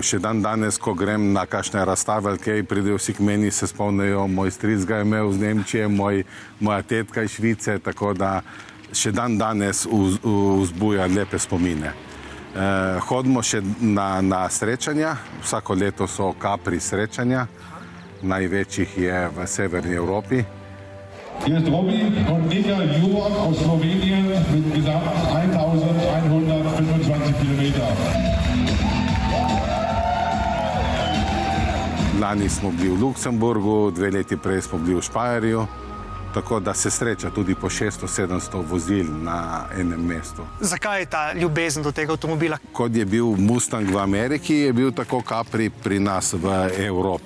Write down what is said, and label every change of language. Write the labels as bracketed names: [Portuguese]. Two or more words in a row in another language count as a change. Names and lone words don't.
[Slovenian] Še dan danes, ko grem na kakšne razstave, kaj pridejo vsi k meni, se spomnijo, moj stric ga je imel z Nemčije, moja tetka iz Švice, tako da še dan danes vzbuja lepe spomine. Hodimo še na srečanja, vsako leto so Capri srečanja, največjih je v severni Evropi. [German] Hier ist Robby und Nika Jurok aus Slowenien mit gesamt 1125 Kilometer. [Slovenian] Lani smo bili v Luksemburgu, 2 leti prej smo bili v Špajerju, tako da se sreča tudi po 600-700 vozil na enem mestu. Zakaj je ta ljubezen do tega avtomobila? Kot je bil Mustang v Ameriki, je bil tako Capri pri nas v Evropi.